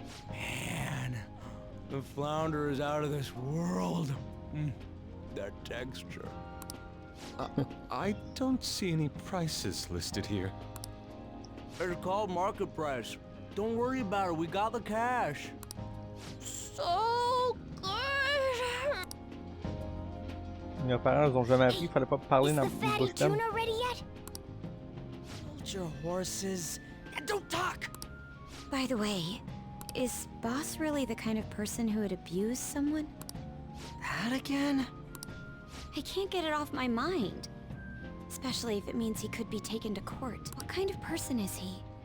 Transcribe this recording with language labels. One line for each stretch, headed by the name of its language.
English: Man, the flounder is out of this world. That texture. I don't see any prices listed here. It's called market price. Don't worry about it, we got the cash. So good!
French: Mes parents n'ont jamais appris, il fallait pas parler dans
English: Is the fatty
French: bouche pleine.
English: tuna ready yet? Hold your horses and don't talk. By the way, is Boss really the kind of person who would abuse someone? That again? I can't get it off my mind. Especially if it means he could be taken to court. What kind of person is he?